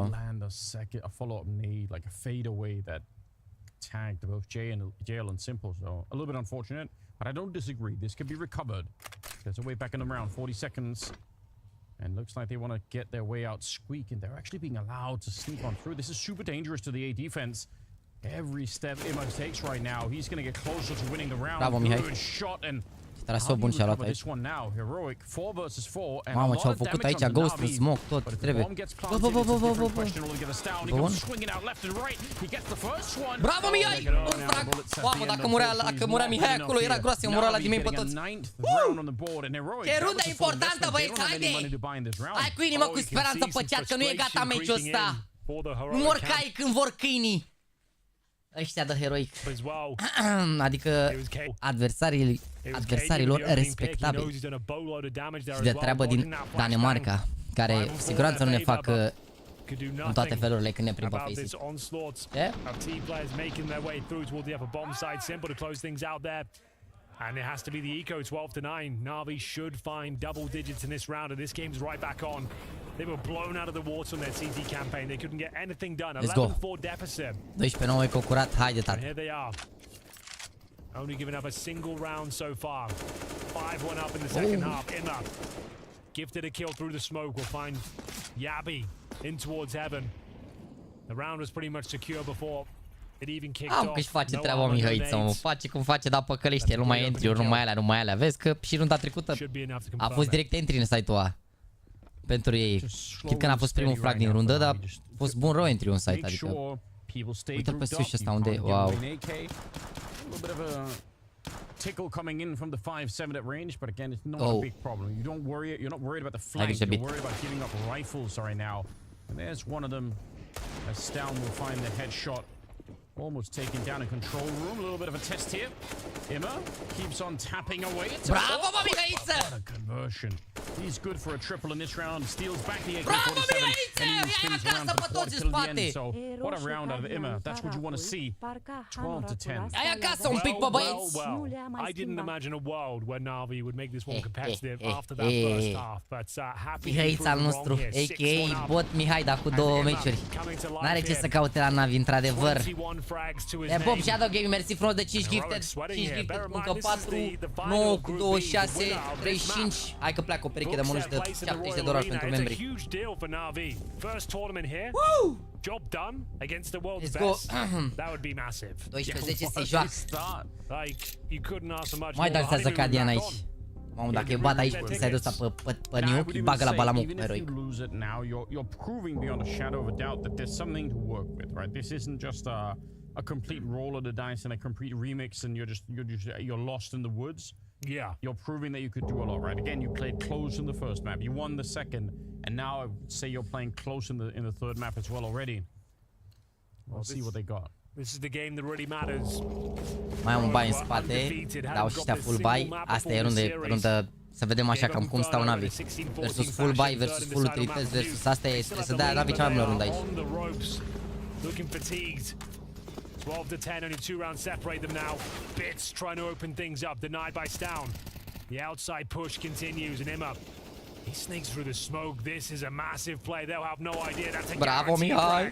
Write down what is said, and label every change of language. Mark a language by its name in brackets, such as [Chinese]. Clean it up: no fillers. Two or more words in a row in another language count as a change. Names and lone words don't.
[English] They land a follow-up nade, like a fadeaway that tagged both JL and Simple, so a little bit unfortunate, but I don't disagree. This could be recovered. There's a way back in the round, 40 seconds. And looks like they want to get their way out squeak, and they're actually being allowed to sneak on through. This is super dangerous to the A defense. Every step Immo takes right now, he's going to get closer to winning the round. [Romanian] Bravo, Mihai. [English] Shot and [Romanian] Traseu bun și-a luat aici. Mamă, ce-au făcut aici, Ghost în smoke, tot trebuie. Bă. Bun. Bravo, Mihai! Un frag! Mamă, dacă murea Mihai acolo, era groasă, omora ăla din mei pe toți. Ce rundă importantă, băieți, haide! Hai cu inimă, cu speranță pe chat, că nu e gata meciul ăsta. Nu mor caii când vor câinii. Ăștia de heroic. Adică adversarilor respectabili. Și de treabă din Danemarca, care cu siguranță nu ne fac în toate felurile când ne prind pe Facebook. [English] And it has to be the eco 12-9. NaVi should find double digits in this round, and this game's right back on. They were blown out of the water on their CT campaign. They couldn't get anything done. 11-4 deficit. [Romanian] 12-9 e curat. Haide, tată. [English] And here they are. Only giving up a single round so far. 5-1 up in the second half. Intra gifted a kill through the smoke. We'll find Yabi in towards heaven. The round was pretty much secure before it even kicked off. [Romanian] Că-și face treaba Mihăiță, mă. Face cum face, dar păcălește. Nu mai entry-uri, nu mai alea. Vezi că și runda trecută a fost direct entry în site-ul ăla. Pentru ei. Chit că n-a fost primul frag din rundă, dar a fost bun rău entry în site, adică... Uite-l pe sus ăsta unde e, wow. [English] Tickle coming in from the 5-7 at range, but again, it's not a big problem. You're not worried about the flank. You're worried about giving up rifles right now. And there's one of them. As Stown will find the headshot. Almost taken down in control room. A little bit of a test here. Imma keeps on tapping away. [Romanian] Bravo, Mihăiță! [English] What a conversion. He's good for a triple in this round. Steals back the AK-47 and he spins around for the kill at the end. So what a round out of Imma. That's what you want to see. 12-10. [Romanian] Ai acasă un pic, bă, băieți! [English] I didn't imagine a world where NaVi would make this one competitive after that first half. But happy [Romanian] Mihăiță al nostru, a.k.a. bot Mihai, dar cu 2 meciuri. N-are ce să caute la NaVi, într-adevăr. E Bob Shadow Gaming, mersi frumos de 5 gifted, 5 gifted, încă 4, 9 cu 26, 35. Hai că pleacă o pereche de monuși de $70 pentru membrii. [English] Woo! Let's go. [Romanian] 12-10 se joacă. Mai dansează Cadian aici. Mamă, dacă îi bat aici pe side-ul ăsta pe nuke, îi bagă la balamuc heroic. [English] You're proving beyond a shadow of a doubt that there's something to work with, right? This isn't just a complete roll of the dice and a complete remix and you're lost in the woods. Yeah. You're proving that you could do a lot, right? Again, you played close in the first map. You won the second, and now I would say you're playing close in the third map as well already. We'll see what they got. This is the game that really matters. [Romanian] Mai am un buy în spate, dau și ăștia [English] full buy. [Romanian] Asta e rundă, să vedem așa cam cum stau NaVi. Versus [English] full buy, [Romanian] versus full utilități, versus asta e, trebuie să dea NaVi cea mai bună rundă aici. [English] Looking fatigued. 12-10, only 2 rounds separate them now. Bits trying to open things up, denied by Stown. The outside push continues, and Imma, he sneaks through the smoke. This is a massive play. They'll have no idea. That's a guaranteed frag.